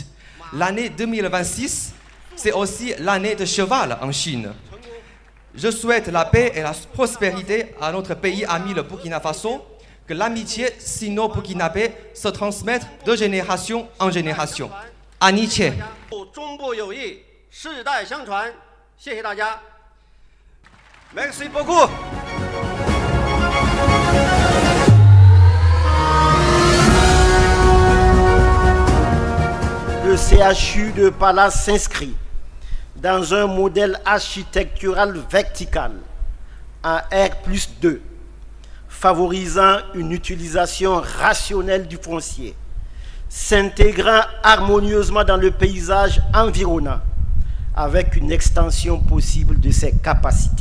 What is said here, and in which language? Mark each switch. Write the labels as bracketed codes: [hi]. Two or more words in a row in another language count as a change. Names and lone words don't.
[fr] L'année 2026, c'est aussi l'année de cheval en Chine. Je souhaite la paix et la prospérité à notre pays ami le Burkina Faso, que l'amitié sino-burkinabé se transmette de génération en génération. Amitié. [zh] 中部友谊世代相传，谢谢大家。 [fr] Merci beaucoup。 Le CHU de Pala s'inscrit dans un modèle architectural vertical en R+2, favorisant une utilisation rationnelle du foncier, s'intégrant harmonieusement dans le paysage environnant, avec une extension possible de ses capacités.